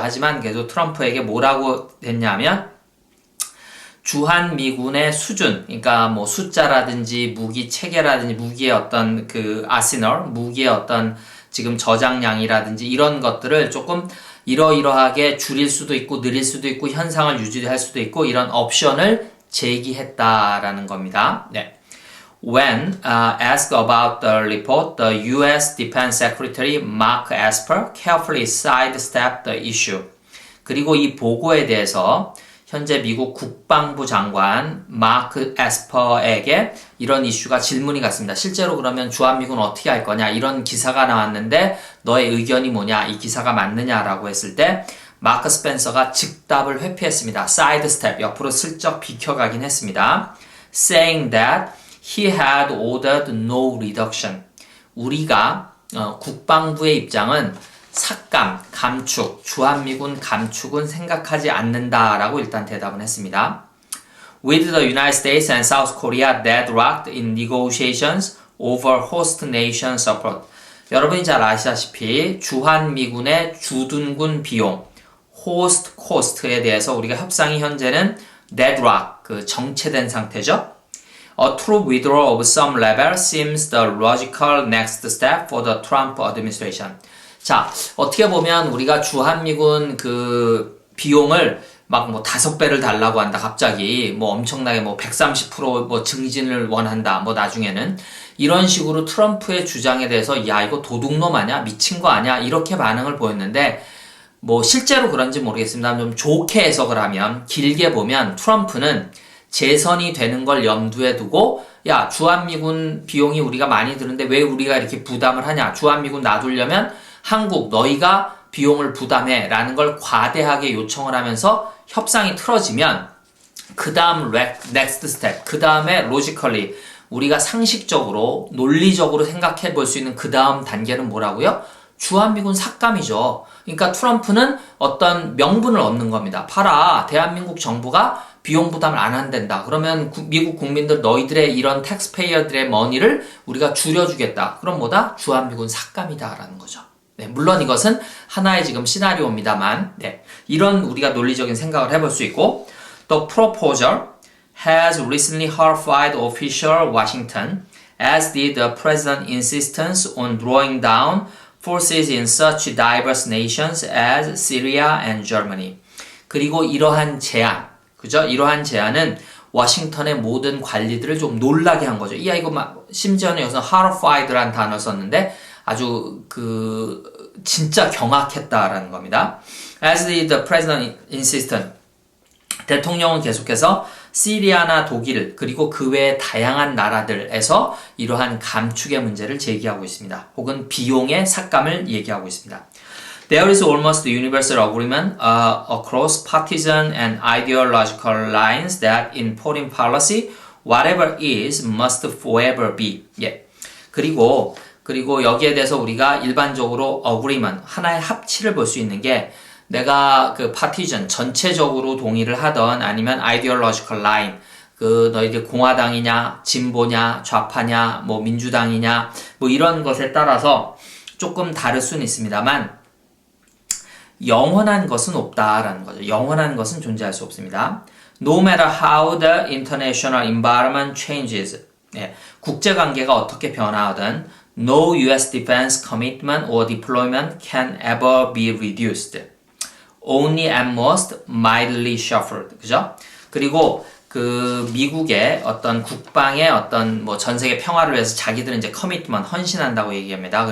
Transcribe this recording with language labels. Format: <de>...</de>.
<ko>하지만 그래도 트럼프에게 뭐라고 했냐면, 주한미군의 수준, 그러니까 숫자라든지 무기 체계라든지 무기의 어떤 아시널, 무기의 어떤 지금 저장량이라든지 이런 것들을 조금 이러이러하게 줄일 수도 있고 느릴 수도 있고 현상을 유지할 수도 있고 이런 옵션을 제기했다라는 겁니다. 네.</ko> <en>When asked about the report, the U.S. Defense Secretary Mark Esper carefully sidestepped the issue.</en> <ko>그리고 이 보고에 대해서 현재 미국 국방부 장관 마크 에스퍼에게 이런 이슈가 질문이 갔습니다. 실제로 그러면 주한미군 어떻게 할 거냐, 이런 기사가 나왔는데 너의 의견이 뭐냐, 이 기사가 맞느냐라고 했을 때 마크 스펜서가 즉답을 회피했습니다. 사이드스텝, 옆으로 슬쩍 비켜가긴 했습니다.</ko> <en>Saying that he had ordered no reduction.</en> <ko>우리가 국방부의 입장은 삭감, 감축, 주한미군 감축은 생각하지 않는다라고 일단 대답은 했습니다.</ko> <en>With the United States and South Korea deadlocked in negotiations over host nation support.</en> <ko>여러분이 잘 아시다시피 주한미군의 주둔군 비용, host cost에 대해서 우리가 협상이 현재는 deadlock, 정체된 상태죠.</ko> <en>A true withdrawal of some level seems the logical next step for the Trump administration.</en> <ko>자, 어떻게 보면 우리가 주한미군 비용을 5배를 달라고 한다, 갑자기. 엄청나게 130% 증진을 원한다, 나중에는. 이런 식으로 트럼프의 주장에 대해서, 야, 이거 도둑놈 아냐? 미친 거 아냐? 이렇게 반응을 보였는데, 실제로 그런지 모르겠습니다. 좀 좋게 해석을 하면, 길게 보면, 트럼프는 재선이 되는 걸 염두에 두고, 야, 주한미군 비용이 우리가 많이 드는데 왜 우리가 이렇게 부담을 하냐? 주한미군 놔두려면 한국, 너희가 비용을 부담해 라는 걸 과대하게 요청을 하면서 협상이 틀어지면 그 다음 next step, 그 다음에 logically 우리가 상식적으로 논리적으로 생각해 볼 수 있는 그 다음 단계는 뭐라고요? 주한미군 삭감이죠. 그러니까 트럼프는 어떤 명분을 얻는 겁니다. 봐라, 대한민국 정부가 비용 부담을 안 한댄다. 그러면 미국 국민들 너희들의 이런 텍스페이어들의 머니를 우리가 줄여주겠다. 그럼 뭐다? 주한미군 삭감이다라는 거죠. 네, 물론 이것은 하나의 지금 시나리오입니다만, 네, 이런 우리가 논리적인 생각을 해볼 수 있고,</ko> <en>The proposal has recently horrified official Washington, as did the president's insistence on drawing down forces in such diverse nations as Syria and Germany.</en> <ko>그리고 이러한 제안, 그죠? 이러한 제안은 워싱턴의 모든 관리들을 좀 놀라게 한 거죠. 이거 막, 심지어는 여기서 horrified라는 단어를 썼는데, 아주 진짜 경악했다라는 겁니다.</ko> <en>As did the president insisted.</en> <ko>대통령은 계속해서 시리아나 독일 그리고 그 외의 다양한 나라들에서 이러한 감축의 문제를 제기하고 있습니다. 혹은 비용의 삭감을 얘기하고 있습니다.</ko> <en>There is almost universal agreement across partisan and ideological lines that in foreign policy, whatever is must forever be.</en> <ko>예. 그리고 여기에 대해서 우리가 일반적으로 agreement, 하나의 합치를 볼 수 있는 게 내가 그 partisan, 전체적으로 동의를 하던 아니면 ideological line, 너희들 공화당이냐, 진보냐, 좌파냐, 뭐 민주당이냐, 뭐 이런 것에 따라서 조금 다를 수는 있습니다만 영원한 것은 없다라는 거죠. 영원한 것은 존재할 수 없습니다.</ko> <en>No matter how the international environment changes.</en> <ko>예, 국제관계가 어떻게 변화하든</ko> <en>no US defense commitment or deployment can ever be reduced. Only at most mildly shuffled.</en> <ko>그죠? 그리고 미국의 어떤 국방의 어떤 뭐 전 세계 평화를 위해서 자기들은 이제 커미트먼트 헌신한다고 얘기합니다.</ko>